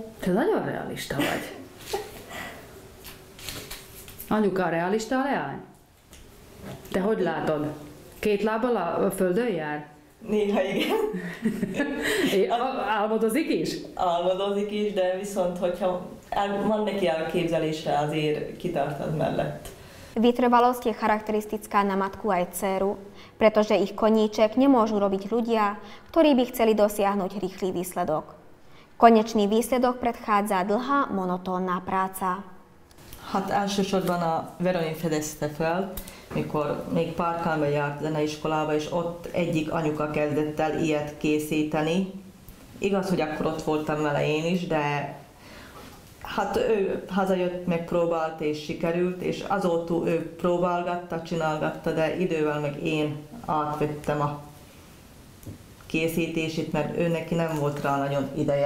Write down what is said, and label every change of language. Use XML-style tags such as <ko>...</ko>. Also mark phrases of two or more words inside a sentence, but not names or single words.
<hu>Te nagyon realista vagy. Anyuka, realista a leány? Te hogy látod? 2 lábbal a földön jár? Néha igen. Álmodozik is? Álmodozik is, de viszont, hogyha van neki elképzelése, azért kitartad mellett.</hu> <sk>Vytrvalosť je charakteristická na matku aj dcéru, pretože ich koníček nemôžu robiť ľudia, ktorí by chceli dosiahnuť rýchly výsledok. Konečný výsledok predchádza dlhá, monotónna práca.</sk> <hu>Hát elsősorban a Veronin fedezte fel, mikor még Párkányba járt zeneiskolába, és ott egyik anyuka kezdett el ilyet készíteni. Igaz, hogy akkor ott voltam vele én is, de hát ő hazajött, megpróbált és sikerült, és azóta ő próbálgatta, csinálgatta, de idővel meg én átvettem a készítését, mert ő neki nem volt rá nagyon ideje.</hu>